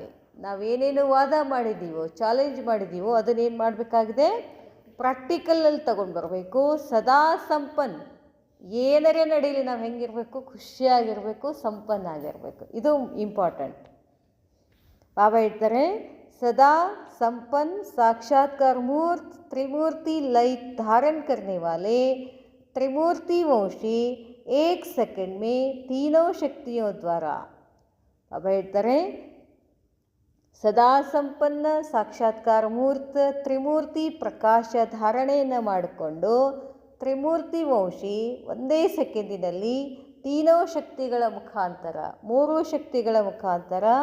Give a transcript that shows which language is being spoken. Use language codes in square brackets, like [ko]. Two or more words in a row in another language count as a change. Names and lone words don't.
[kn] ನಾವೇನೇನು ವಾದ ಮಾಡಿದ್ದೀವೋ, ಚಾಲೆಂಜ್ ಮಾಡಿದ್ದೀವೋ, ಅದನ್ನೇನು ಮಾಡಬೇಕಾಗಿದೆ? ಪ್ರಾಕ್ಟಿಕಲಲ್ಲಿ ತಗೊಂಡು ಬರಬೇಕು. ಸದಾ ಸಂಪನ್ನ, ಏನರೇ ನಡೀಲಿ ನಾವು ಹೆಂಗಿರಬೇಕು? ಖುಷಿಯಾಗಿರಬೇಕು, ಸಂಪನ್ನಾಗಿರಬೇಕು. ಇದು ಇಂಪಾರ್ಟೆಂಟ್. ಬಾಬಾ ಹೇಳ್ತಾರೆ, ಸದಾ ಸಂಪನ್ನ [hi] साक्षात्कार मूर्त त्रिमूर्ति लय धारण करने वाले त्रिमूर्ति वंशी एक सेकंड में तीनों शक्तियों द्वारा. [kn] ಬಾಬಾ ಹೇಳ್ತಾರೆ, ಸದಾ ಸಂಪನ್ನ ಸಾಕ್ಷಾತ್ಕಾರ ಮೂರ್ತ ತ್ರಿಮೂರ್ತಿ ಪ್ರಕಾಶ ಧಾರಣೆಯನ್ನು ಮಾಡಿಕೊಂಡು ತ್ರಿಮೂರ್ತಿ ವಂಶಿ ಒಂದೇ ಸೆಕೆಂಡಿನಲ್ಲಿ ತೀನೋ ಶಕ್ತಿಗಳ ಮುಖಾಂತರ, ಮೂರೂ ಶಕ್ತಿಗಳ ಮುಖಾಂತರ